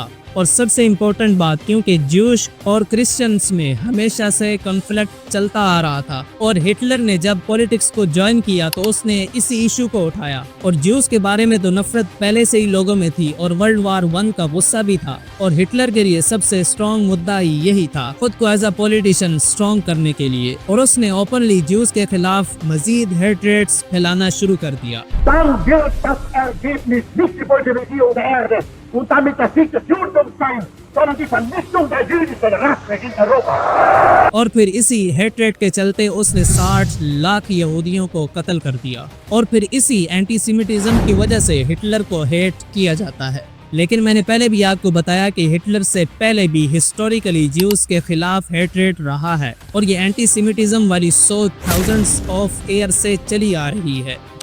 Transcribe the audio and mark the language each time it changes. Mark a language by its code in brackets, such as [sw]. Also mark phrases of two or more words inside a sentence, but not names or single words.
[ur] اور سب سے امپورٹنٹ بات، کیونکہ جوش اور کرسچنز میں ہمیشہ سے کنفلکٹ چلتا آ رہا تھا، اور ہٹلر نے جب پولیٹکس کو جوائن کیا تو اس نے اسی ایشو کو اٹھایا، اور جوز کے بارے میں تو نفرت پہلے سے ہی لوگوں میں تھی، اور [en] World War [ur] 1 کا غصہ بھی تھا، اور ہٹلر کے لیے سب سے اسٹرانگ مدعا یہی تھا، خود کو [en] as a politician strong [ur] کرنے کے لیے، اور اس نے [en] openly Jews [ur] کے خلاف مزید ہیٹریٹس پھیلانا شروع کر دیا۔ [de] Dann wird das Ergebnis nicht die Bolschewikierung der Erde und damit das Sieg des Judentums sein, sondern die Vernichtung der jüdischen Rasse in Europa. [ur] اور پھر اسی ہیٹریٹ کے چلتے اس نے 60 لاکھ یہودیوں کو قتل کر دیا، اور پھر اسی اینٹی سیمیٹزم کی وجہ سے ہٹلر کو ہیٹ کیا جاتا ہے۔ لیکن میں نے پہلے بھی آپ کو بتایا کہ ہٹلر سے پہلے بھی [en] historically Jews [ur] کے خلاف ہیٹریٹ رہا ہے اور یہ اینٹی سیمیٹزم والی سوچ [en] thousands of year [ur] سے چلی آ رہی ہے۔